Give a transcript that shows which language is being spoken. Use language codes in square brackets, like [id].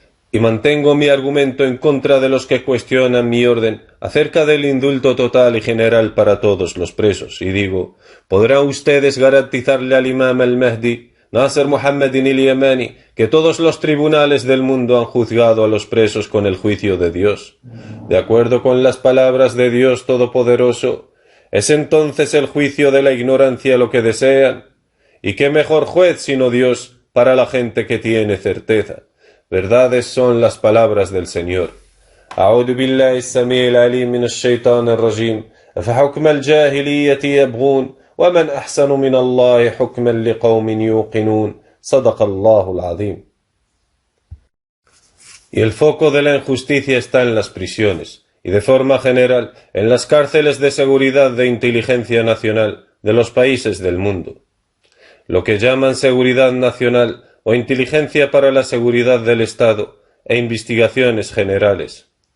[es] Y mantengo mi argumento en contra de los que cuestionan mi orden acerca del indulto total y general para todos los presos, y digo: ¿podrán ustedes garantizarle al Imam al-Mahdi, Nasser Muhammad al-Yamani, que todos los tribunales del mundo han juzgado a los presos con el juicio de Dios, de acuerdo con las palabras de Dios Todopoderoso? ¿Es entonces el juicio de la ignorancia lo que desean? ¿Y qué mejor juez sino Dios para la gente que tiene certeza? verdades son las palabras del Señor. [ar] أعوذ بالله السميع العليم من الشيطان الرجيم أفحكم الجاهلية يبغون ومن أحسن من الله حكما لقوم يوقنون صدق الله العظيم. [es] Y el foco de la injusticia está en las prisiones, y de forma general en las cárceles de seguridad de inteligencia nacional de los países del mundo. Lo que llaman seguridad nacional o inteligencia para la seguridad del Estado e investigaciones generales.